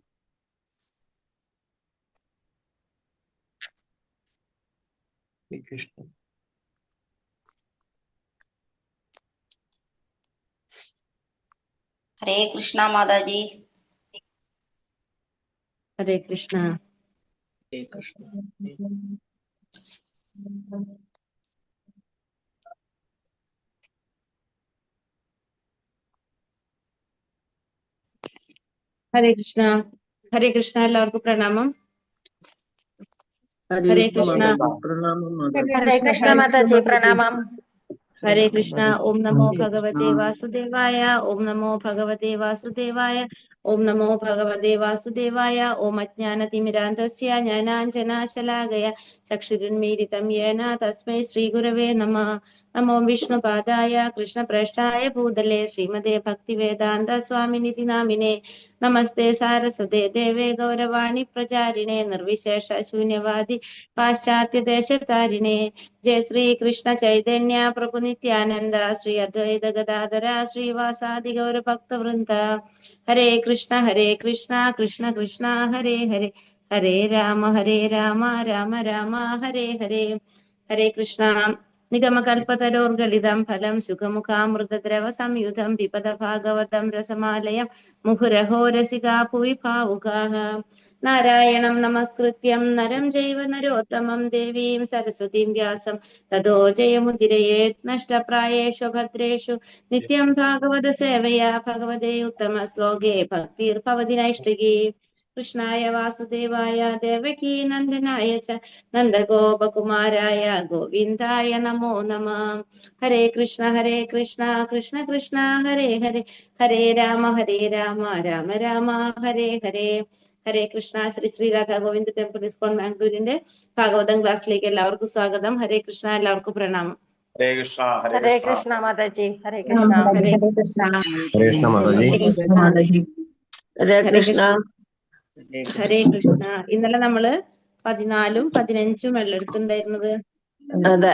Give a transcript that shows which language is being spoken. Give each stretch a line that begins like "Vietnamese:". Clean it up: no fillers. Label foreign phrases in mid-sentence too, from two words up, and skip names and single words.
Hindi: कृष्ण। हरे कृष्णा माता जी। हरे कृष्णा। हरे कृष्ण।
Malayalam: ഹരേ കൃഷ്ണ. ഹരേ കൃഷ്ണ. എല്ലാവർക്കും പ്രണാമം.
Hindi: हरे हरे कृष्ण कृष्णा. माता जी, प्रणाम माता जी। हरे कृष्ण माता जी, प्रणामम। हरे कृष्ण.
Sanskrit: ओम नमो
Hindi: हरे
Sanskrit: भगवते
Hindi: कृष्ण।
Sanskrit: वासुदेवाय. ओम नमो भगवते वासुदेवाय. ओम नमो भगवते वासुदेवाय. ओम अज्ञानतिमिरान्धस्य ज्ञानाञ्जनाशलाकया चक्षुरुन्मीलितं येन तस्मै श्रीगुरवे नमः. नमो विष्णुपादाय कृष्णप्रेष्ठाय भूतले श्रीमते भक्तिवेदान्त स्वामिनिति नामिने. नमस्ते सारस्वते देवे गौरवाणी प्रचारिणे निर्विशेष शून्यवादी पाश्चात्यदेशतारिणे. जय श्री कृष्ण चैतन्य प्रभु नित्यानंद श्री अद्वैत गदाधर श्रीवासादि गौर भक्त वृंद. हरे कृष्ण कृष्ण कृष्ण हरे हरे, हरे राम राम राम हरे हरे. हरे कृष्ण. निगमकल्पतरोर्गलितं फलं सुखमुखामृतद्रव संयुतं पिबत भागवतं रसमालयं मुहुरहो रसिका भुवि भावुकाः. नारायणं नमस्कृत्यं नरं चैव नरोत्तमं देवीं सरस्वतीं व्यासं ततो जयमुदीरयेत्. नष्टप्रायेषु भद्रेषु नित्यं भागवत सेवया भगवते उत्तमश्लोके भक्तिर्भवति नैष्टिकी. कृष्णाय वासुदेवाय देवकी नन्दनाय च नन्दगोपकुमाराय गोविन्दाय नमो नमः. हरे कृष्ण कृष्ण कृष्ण हरे हरे, हरे राम राम राम हरे हरे.
Malayalam: ഹരേ കൃഷ്ണ. ശ്രീ രാധാ ഗോവിന്ദ് ടെമ്പിൾ ഇസ്കോൺ ബാംഗ്ലൂരിന്റെ ഭാഗവതം ക്ലാസ്സിലേക്ക് എല്ലാവർക്കും സ്വാഗതം. ഹരേ കൃഷ്ണ. എല്ലാവർക്കും പ്രണാമം.
Hindi: हरे कृष्णा। हरे हरे कृष्णा। कृष्ण माता जी, हरे कृष्ण। हरे हरे कृष्णा। हरे कृष्णा माता जी। हरे कृष्ण माता जी। हरे
Malayalam: ഹരേ
Hindi: कृष्ण।
Malayalam: കൃഷ്ണ. ഹരേ കൃഷ്ണ. ഇന്നലെ നമ്മള് 14ഉം 15ഉം എടുത്തിട്ടുണ്ടായിരുന്നത്. അതെ.